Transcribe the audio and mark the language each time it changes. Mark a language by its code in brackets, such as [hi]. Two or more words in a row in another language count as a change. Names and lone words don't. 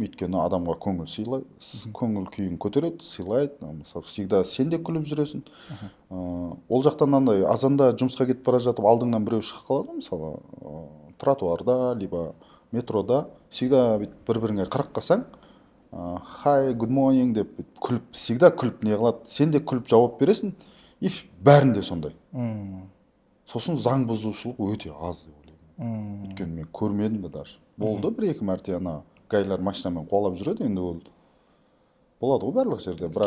[kk] Өйткені адамға көңіл күйін көтереді, сыйлайды. Мысалы, всегда сен де күліп жүресің. Ол жақтан андай азанда жұмысқа кетіп бара жатып алдыңнан біреу шығып қалады, мысалы, тротуарда, либо метрода, всегда бір-біріңе қарап қалсаң, [en] hi, good morning [kk] деп күліп, всегда күліп не қылады. Сен де күліп жауап бересің, и бәрінде сондай. сосын заң бұзушылық өте аз деп ойлаймын. Өйткені мен көрмедім де даже. Болды бір-екі мәрте ана гайлар машинамен қуалап жүреді, енді ол болады ғой барлық жерде, бірақ